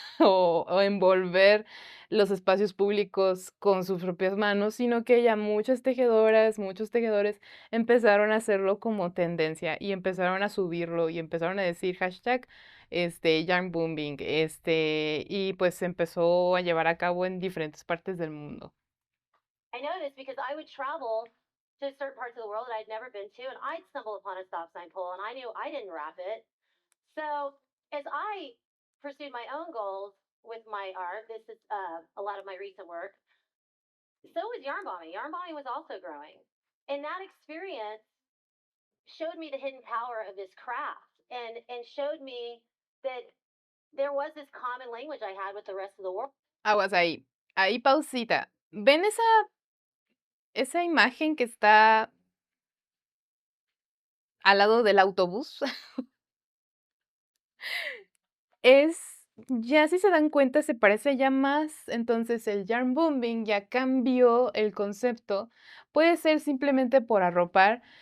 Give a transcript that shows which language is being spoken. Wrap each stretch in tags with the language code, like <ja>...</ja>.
<es>O envolver los espacios públicos con sus propias manos, sino que ya muchas tejedoras, muchos tejedores empezaron a hacerlo como tendencia y empezaron a subirlo y empezaron a decir hashtag yarn booming, y pues se empezó a llevar a cabo en diferentes partes del mundo.</es> <en>I know this because I would travel to certain parts of the world that I'd never been to, and I'd stumble upon a stop sign pole, and I knew I didn't wrap it. So as I pursued my own goals with my art, this is a lot of my recent work. So was yarn bombing. Yarn bombing was also growing, and that experience showed me the hidden power of this craft, and showed me that there was this common language I had with the rest of the world.</en> <es>Aguas ahí pausita. ¿Ven esa imagen que está al lado del autobús? Ya si se dan cuenta, se parece ya más, entonces el yarn booming ya cambió el concepto. Puede ser simplemente por arropar</es>